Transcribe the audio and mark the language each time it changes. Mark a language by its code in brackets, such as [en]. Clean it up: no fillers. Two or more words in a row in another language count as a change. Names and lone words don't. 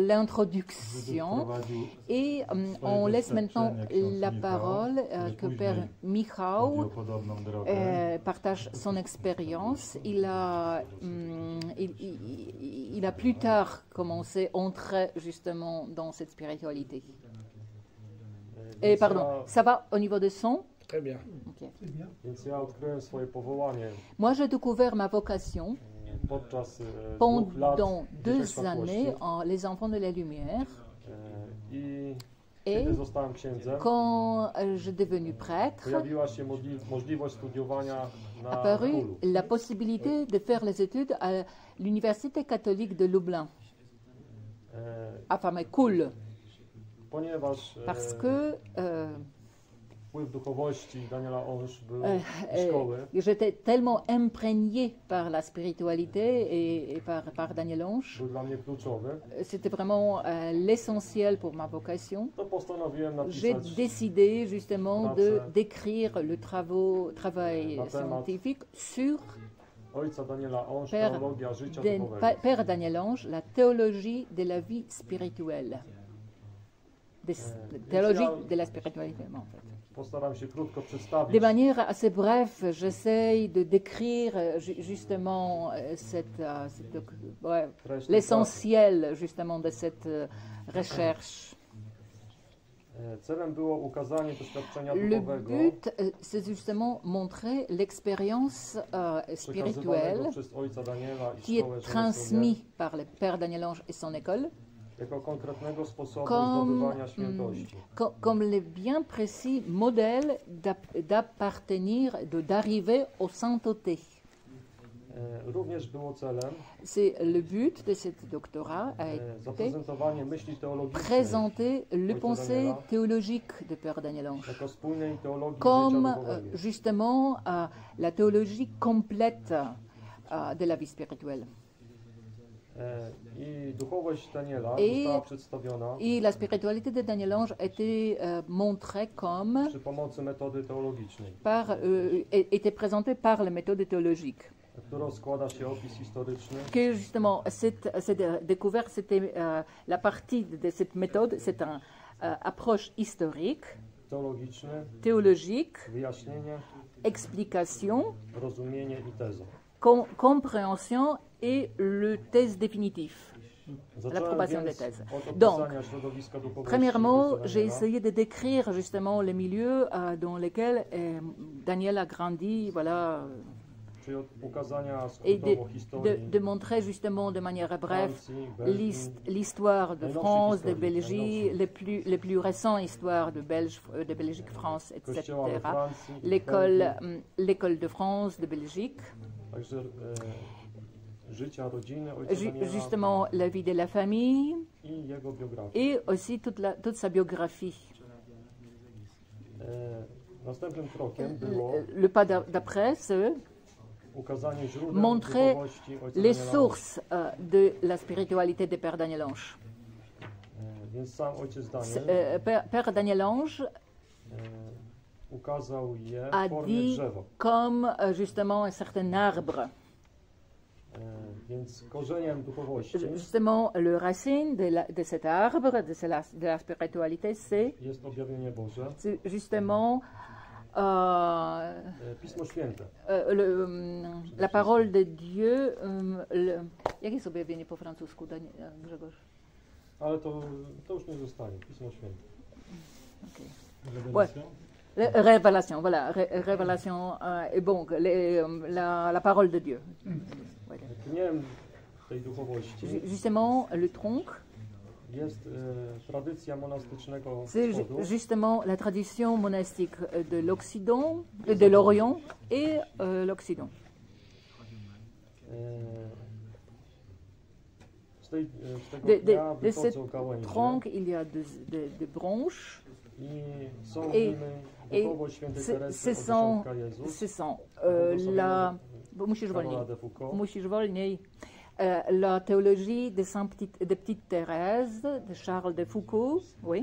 [fr] l'introduction. [pl] wprowadził [fr] Et [pl] swoje [fr] on laisse maintenant [pl] doświadczenie [fr] la [pl] ksiądz [fr] parole [pl] Michał, [fr] que [pl] który [fr] Père [pl] później [fr] Michał [pl] chodzi o podobną drogę. [fr] partage son expérience. Il a plus tard commencé, entré justement dans cette spiritualité. [pl] Więc [fr] Pardon, [pl] ja, [fr] ça va au niveau de son? Très bien. Ok. C'est bien. [pl] więc ja odkryłem swoje powołanie [fr] Moi, j'ai découvert ma vocation [pl] podczas 2 lat [fr] pendant [pl] Dziecię [fr] 2 [pl] Światłości. [fr] années en Les Enfants de la Lumière. [pl] I [fr] Et [pl] kiedy zostałem księdzem, [fr] quand j'ai devenu prêtre, [pl] pojawiła się możliwość studiowania na [fr] apparut [pl] Hulu. [fr] la possibilité de faire les études à l'Université catholique de Lublin, enfin mais cool, [pl] Ponieważ [fr] parce que [pl] wpływ duchowości Daniela Onż był i szkoły, [fr] j'étais tellement imprégnée par la spiritualité et par Daniel Onge. [pl] był dla mnie kluczowy, [fr] C'était vraiment l'essentiel pour ma vocation. [pl] to postanowiłem [fr] J'ai [pl] napisać [fr] décidé justement de [pl] Pracę. [fr] d'écrire le travail [pl] Na temat [fr] scientifique sur [pl] ojca Daniela Onż, [fr] Père [pl] teologia życia [fr] Den- [pl] duchowego. [fr] Père Daniel Ange, la théologie de la vie spirituelle. Théologie de la spiritualité, en fait. [pl] Postaram się krótko [fr] De [pl] przedstawić [fr] manière assez brève, j'essaye de décrire justement ouais, [pl] treść tej [fr] l'essentiel justement de cette recherche. [pl] pracy. Celem było ukazanie doświadczenia [fr] Le [pl] duchowego [fr] but, c'est justement montrer l'expérience [pl] przekazywanego [fr] spirituelle [pl] przez ojca Daniela i [fr] qui [pl] szkołę [fr] est [pl] Rzeszowie [fr] transmise par le Père Daniel Ange et son école, [pl] jako konkretnego sposobu [fr] comme, [pl] zdobywania świętości. [fr] comme le bien précis modèle d'appartenir, d'arriver aux saintetés. [pl] Również było celem [fr] C'est le but de ce doctorat a été [pl] zaprezentowanie myśli teologicznej [fr] présenter le [pl] Ojca [fr] pensée [pl] Daniela [fr] théologique de Père Daniel Ange, [pl] jako spójnej teologii [fr] comme [pl] życia duchowego. [fr] justement la théologie complète de la vie spirituelle. [pl] I duchowość Daniela I- została przedstawiona [fr] Et la spiritualité de Daniel Ange a été montrée comme [pl] przy pomocy metody teologicznej, [fr] était présentée par la méthode théologique. [pl] którą składa się opis historyczny, [fr] Que justement, cette découverte, c'était la partie de cette méthode, c'est une approche historique, [pl] teologiczny, [fr] théologique, [pl] wyjaśnienie, [fr] explication, [pl] rozumienie i teza. [fr] compréhension et le thèse définitif. [pl] Zacząłem [fr] L'approbation [pl] więc [fr] des thèses. [pl] od [fr] Donc, [pl] opisania środowiska duchowości [fr] Premièrement, [pl] ojca [fr] j'ai [pl] Daniela, [fr] essayé de décrire justement les milieux dans lesquels Daniel a grandi, voilà, [pl] czyli od ukazania [fr] et [pl] skrótowo historii [fr] de montrer justement de manière brève [pl] Francji, Belgii, [fr] l'histoire de [pl] Najnowszych [fr] France, de [pl] historii, [fr] Belgique, [pl] najnowszych. [fr] les plus récentes histoires de Belgique, France, etc. [pl] Kościoła we Francji, [fr] L'école, [pl] Belgii, [fr] l'école de France, de Belgique, [pl] także życia rodziny ojca Daniela [fr] justement la vie de la famille [pl] i jego biografię. [fr] et aussi toute sa biographie. [pl] Następnym krokiem było [fr] Le pas d'après, c'est [pl] ukazanie źródeł [fr] montrer [pl] duchowości ojca [fr] les [pl] Daniela. [fr] sources de la spiritualité de Père Daniel Ange. [pl] Więc sam ojciec Daniel [fr] Père Daniel Ange [pl] ukazał je [fr] a [pl] w formie [fr] dit [pl] drzewa. [fr] comme justement un certain arbre. [pl] Więc korzeniem duchowości [fr] Justement, le racine de cet arbre, de la spiritualité, [pl] jest objawienie Boże, [fr] c'est justement [pl] Pismo Święte. [fr] la parole de Dieu. [pl] Jakie jest objawienie po francusku, Grzegorz? Ale to już nie zostanie, Pismo Święte. [fr] Ouais. Révélation, voilà, révélation, et bon, la parole de Dieu. Voilà. [pl] Dniem tej duchowości [fr] Justement, le tronc, [pl] jest tradycja monastycznego [fr] c'est [pl] wschodu, [fr] justement la tradition monastique de l'Occident, de l'Orient et l'Occident. [pl] z tego [fr] De [pl] dnia [fr] ce [pl] wychodzą gałęzie [fr] tronc, il y a des branches [pl] I są w [fr] Et- [pl] nim duchowość świętej Teresy od dzieciątka Jezus, [fr] ce sont [pl] bo musisz wolniej. Karola de Foucault, Musisz wolniej. [fr] La théologie de Petite Thérèse, de Charles de Foucault, oui.